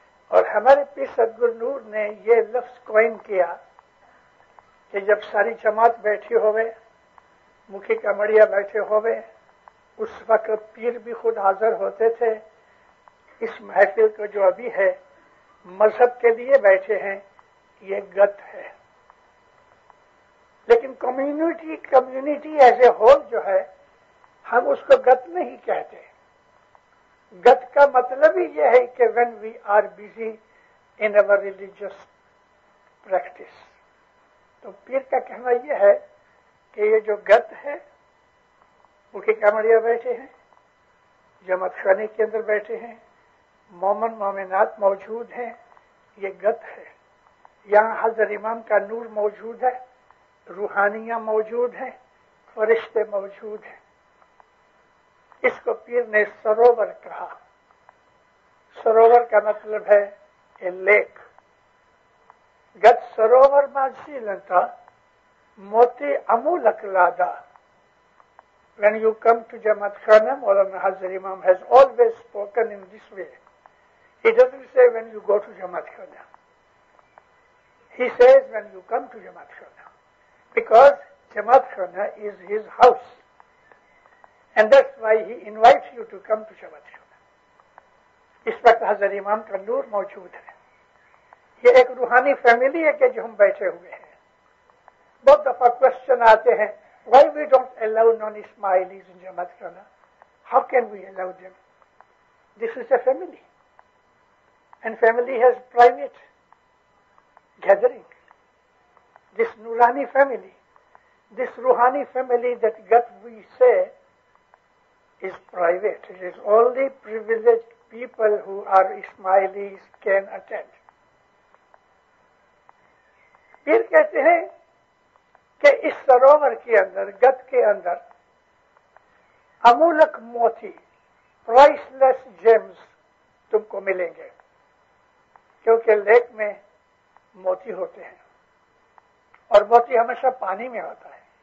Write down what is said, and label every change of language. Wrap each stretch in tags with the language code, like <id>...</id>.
<ur>اور ہمارے پیر صدگور نور نے یہ لفظ کوئن کیا کہ جب ساری جماعت بیٹھی ہوئے، مکھی کمڑیا بیٹھے ہوئے، اس وقت پیر بھی خود حاضر ہوتے تھے. اس محفل کو جو ابھی ہے مذہب کے لیے بیٹھے ہیں، یہ گت ہے. لیکن</ur> <en>community as a whole</en> <ur>جو ہے ہم اس کو گت نہیں کہتے. گت کا مطلب ہی یہ ہے کہ</ur> <en>when we are busy in our religious practice.</en> <ur>تو پیر کا کہنا یہ ہے کہ یہ جو گت ہے، مکھی کامڑیا بیٹھے ہیں، جماعت خانے کے اندر بیٹھے ہیں، مومن مومنات موجود ہیں، یہ گت ہے. یہاں حضرت امام کا نور موجود ہے، روحانیاں موجود ہیں، فرشتے موجود ہیں. اس کو پیر نے سروور کہا. سروور کا مطلب ہے اے لیک.</ur> <gu>گت سروور ماجیلنتا موتی امولک لادا.</gu> <en>When you come to Jamaat Khana, Maulana Hazrat Imam has always spoken in this way. He doesn't say when you go to Jamaat Khana. He says when you come to Jamaat Khana. Because Jamaat Khana is his house. And that's why he invites you to come to Jamaat Khana.</en> <ur>اس وقت حضرت امام کا نور موجود ہے. یہ ایک روحانی family ہے کہ جو ہم بیٹھے ہوئے ہیں. بہت دفعہ کوشچن آتے ہیں,</ur> <en>why we don't allow non-Ismailis in Jamaat Khana? How can we allow them? This is a family. And family has private gathering. This Nurani family, this Ruhani family that we say is private. It is only privileged people who are Ismailis can attend.</en> <ur>پھر کہتے ہیں کہ اس سروور کے اندر, گت کے اندر امولک موتی, price less James تم کو ملیں گے, کیونکہ لیک میں موتی ہوتے ہیں اور موتی ہمیشہ پانی میں ہوتا ہے.</ur>